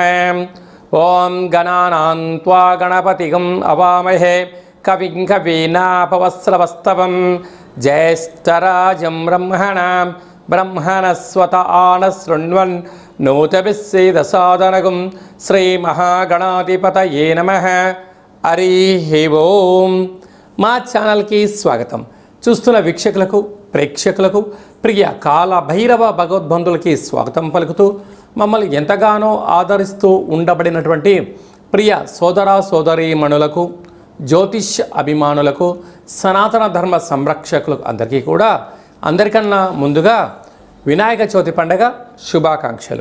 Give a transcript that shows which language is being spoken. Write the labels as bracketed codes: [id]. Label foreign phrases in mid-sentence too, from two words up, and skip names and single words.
[sa] ओम गणानां त्वा गणपतिगं अवामहे कविं कवीनापवस्त्रवस्तवं ज्येष्ठराजं ब्रह्मणस्वत आनशृण्वन् नोतभिस्सेदसादनगुं श्रीमहागणाधिपतये नमः। हरिः ओं। [te] మా ఛానల్కి స్వాగతం. చూస్తున్న వీక్షకులకు ప్రేక్షకులకు ప్రియ కాల భైరవ భగవద్బంధులకి స్వాగతం పలుకుతూ మమ్మల్ని ఎంతగానో ఆదరిస్తూ ఉండబడినటువంటి ప్రియ సోదర సోదరీమణులకు జ్యోతిష్య అభిమానులకు సనాతన ధర్మ సంరక్షకులకు అందరికీ కూడా అందరికన్నా ముందుగా వినాయక చవితి పండగ శుభాకాంక్షలు.